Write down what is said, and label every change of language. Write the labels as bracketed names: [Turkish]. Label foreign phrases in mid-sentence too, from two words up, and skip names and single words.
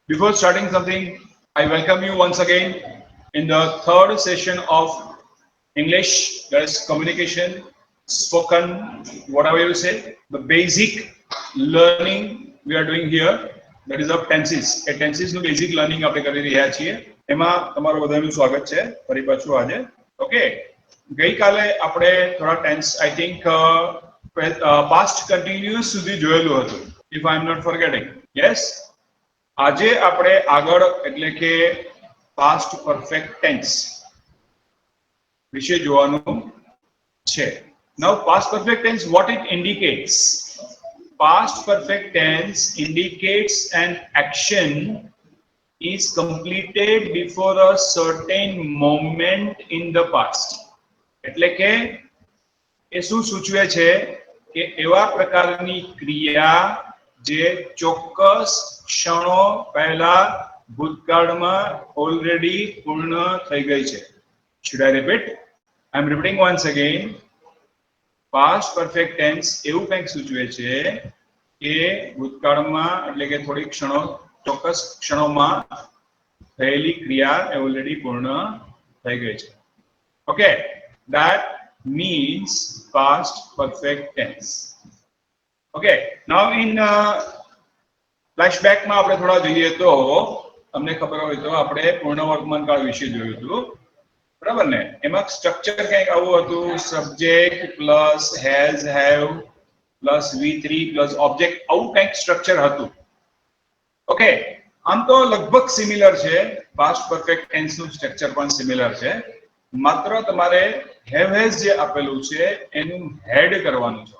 [English] Before starting something, I welcome you once again in the third session of English, that is communication, spoken, whatever you say, the basic learning we are doing here, that is of tenses. [Gujarati] એ ટેન્સીસનું [English] basic learning [Gujarati] આપણે કરી રહ્યા છીએ. એમાં તમારું બધાનું સ્વાગત છે ફરી પાછું આજે. ઓકે, ગઈકાલે આપણે થોડા ટેન્સ [English] I think past continuous [Gujarati] સુધી જોયેલું હતું, [English] if I am not forgetting. [Gujarati] યસ, આજે આપણે આગળ એટલે કે [English] past perfect tense [Gujarati] વિશે જોવાનું છે. [English] Now past perfect tense, what it indicates? Past perfect tense indicates an action is completed before a certain moment in the past. એટલે કે એ શું સૂચવે છે કે એવા પ્રકારની ક્રિયા જે ચોક્કસ ક્ષણો પહેલા ભૂતકાળમાં ઓલરેડી પૂર્ણ થઈ ગઈ છે. Should I repeat? I am repeating once again. Past perfect tense [Gujarati] એવું કંઈક સૂચવે છે કે ભૂતકાળમાં એટલે કે થોડી ક્ષણો ચોક્કસ ક્ષણોમાં થયેલી ક્રિયા એ ઓલરેડી પૂર્ણ થઈ ગઈ છે. ઓકે, [English] that means past perfect tense. Okay, now in flashback [Gujarati] માં આપણે થોડા જોઈએ તો તમને ખબર હોય તો આપણે પૂર્ણ વર્તમાનકાળ વિશે જોયું હતું, બરાબર ને? એમાં સ્ટ્રક્ચર કંઈક આવું હતું, [English] subject plus has have plus V3 plus object, [Gujarati] આવું કંઈક સ્ટ્રક્ચર હતું. ઓકે, આમ તો લગભગ સિમિલર છે, [English] past perfect tense [Gujarati] સ્ટ્રક્ચર પણ સિમિલર છે, માત્ર તમારે [English] have has [Gujarati] જે આપેલું છે એનું હેડ કરવાનું છે.